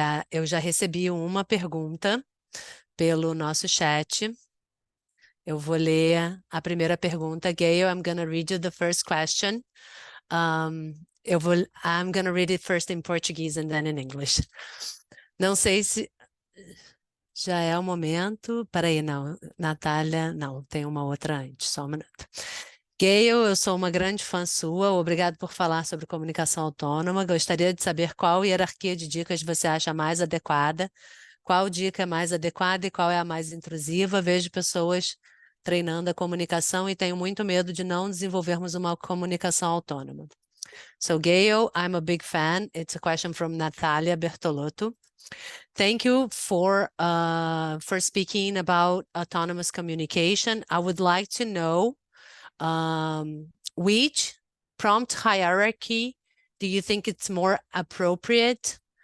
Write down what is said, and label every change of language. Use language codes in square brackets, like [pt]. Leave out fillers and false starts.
[pt] Eu já recebi uma pergunta pelo nosso chat. Eu vou ler a primeira pergunta. [en] Gail, I'm gonna read you the first question. I'm gonna read it first in Portuguese and then in English. [pt] Não sei se já é o momento. Peraí, não. Natália, não, tem uma outra antes, só um minuto. Gail, eu sou uma grande fã sua. Obrigado por falar sobre comunicação autônoma. Gostaria de saber qual hierarquia de dicas você acha mais adequada. Qual dica é mais adequada e qual é a mais intrusiva? Vejo pessoas treinando a comunicação e tenho muito medo de não desenvolvermos uma comunicação autônoma. [en] So, Gail, I'm a big fan. It's a question from Natalia Bertolotto. Thank you for speaking about autonomous communication. I would like to know which prompt hierarchy do you think it's more appropriate?